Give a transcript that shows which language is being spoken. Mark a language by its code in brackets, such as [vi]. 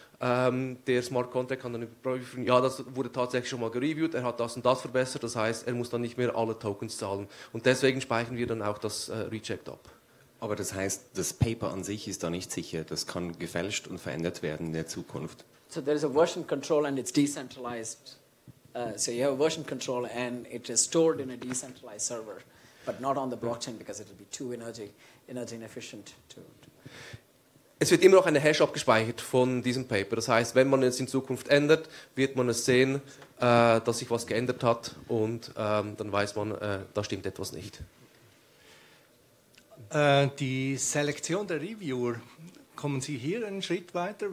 [de] Der Smart Contract kann dann überprüfen, ja, das wurde tatsächlich schon mal gereviewt, er hat das und das verbessert, das heißt, er muss dann nicht mehr alle Tokens zahlen. Und deswegen speichern wir dann auch das Reject ab. Aber das heißt, das Paper an sich ist da nicht sicher, das kann gefälscht und verändert werden in der Zukunft. [en] So there is a version control and it's decentralized. So you have a version control and it is stored in a decentralized server, but not on the blockchain because it will be too energy inefficient to [de] Es wird immer noch eine Hash abgespeichert von diesem Paper. Das heißt, wenn man es in Zukunft ändert, wird man es sehen, dass sich was geändert hat und dann weiß man, da stimmt etwas nicht. Die Selektion der Reviewer, kommen Sie hier einen Schritt weiter?